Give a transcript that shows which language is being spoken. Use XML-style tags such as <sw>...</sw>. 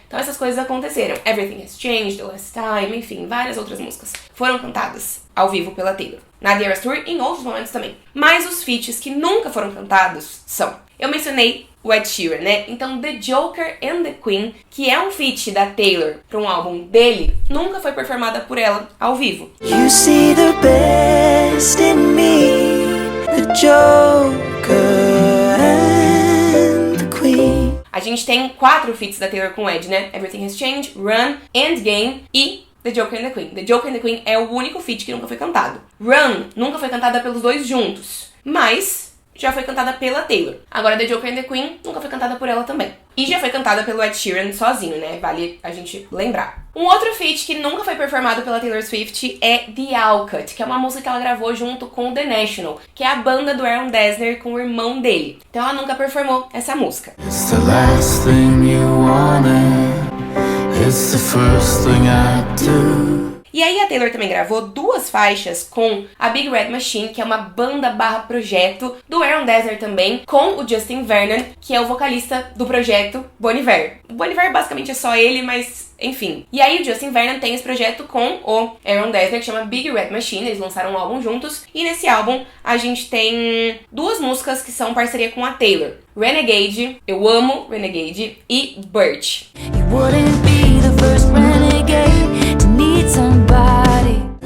<pt>Então essas coisas aconteceram. Everything Has Changed, The Last Time, enfim, várias outras músicas foram cantadas ao vivo pela Taylor. Na The Eras Tour e em outros momentos também. Mas os feats que nunca foram cantados são... Eu mencionei o Ed Sheeran, né? Então The Joker and the Queen, que é um feat da Taylor para um álbum dele, nunca foi performada por ela ao vivo.</pt> <en>You see the best in me, the Joker and the Queen.</en> <pt>A gente tem 4 feats da Taylor com o Ed, né? Everything Has Changed, Run, Endgame e The Joker and the Queen. The Joker and the Queen é o único feat que nunca foi cantado. Run nunca foi cantada pelos dois juntos, mas já foi cantada pela Taylor. Agora The Joker and the Queen nunca foi cantada por ela também. E já foi cantada pelo Ed Sheeran sozinho, né? Vale a gente lembrar. Um outro feat que nunca foi performado pela Taylor Swift é The Alcut, que é uma música que ela gravou junto com The National, que é a banda do Aaron Dessner com o irmão dele. Então ela nunca performou essa música.</pt> <en>It's the last thing you wanted. It's the first thing I do.</en> <pt>E aí a Taylor também gravou 2 faixas com a Big Red Machine, que é uma banda/projeto do Aaron Dessner também, com o Justin Vernon, que é o vocalista do projeto Bon Iver. O Bon Iver basicamente é só ele, mas enfim. E aí o Justin Vernon tem esse projeto com o Aaron Dessner, que chama Big Red Machine, eles lançaram um álbum juntos, e nesse álbum a gente tem 2 músicas que são parceria com a Taylor. Renegade, eu amo Renegade, e Birch.</pt> <en>You wouldn't be the first renegade to need somebody.</en>